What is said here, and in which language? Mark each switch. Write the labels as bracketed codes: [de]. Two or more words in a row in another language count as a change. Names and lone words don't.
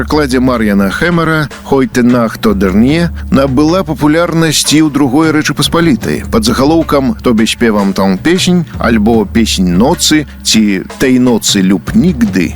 [be] перакладзе Мар'яна Хэмера «Heute Nacht oder nie» набыла папулярнасць і ў другой Рэчы Паспалітай пад загалоўкам «Тобе śpiewam tą песнь» альбо «Песень ноцы» ці «Tej nocy lub nigdy».